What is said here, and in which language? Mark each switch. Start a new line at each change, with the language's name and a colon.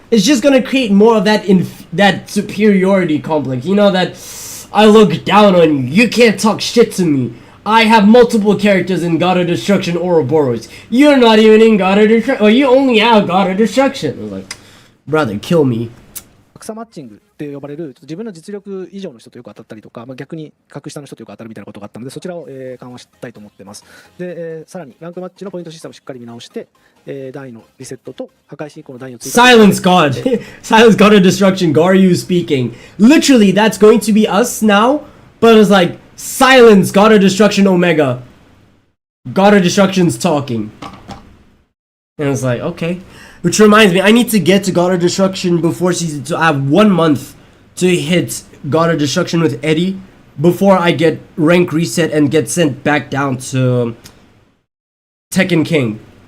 English: It's just gonna create more of that superiority complex. You know, that I look down on you. You can't talk shit to me. I have multiple characters in God of Destruction Ouroboros. You're not even in God of Destruction. Or you only have God of Destruction. I was like, brother, kill me.
Japanese: 格差マッチングって呼ばれる自分の実力以上の人とよく当たったりとか、逆に格下の人とよく当たるみたいなことがあったので、そちらを、緩和したいと思ってます。で、さらにランクマッチのポイントシステムをしっかり見直して、段位のリセットと破壊進行の段位を追加。
English: Silence God! Silence God of Destruction, Garyu speaking. Literally, that's going to be us now, but it's like, silence God of Destruction Omega. God of Destruction's talking. And it's like, okay. Which reminds me, I need to get to God of Destruction before Season 2. I have 1 month to hit God of Destruction with Eddie before I get rank reset and get sent back down to Tekken King.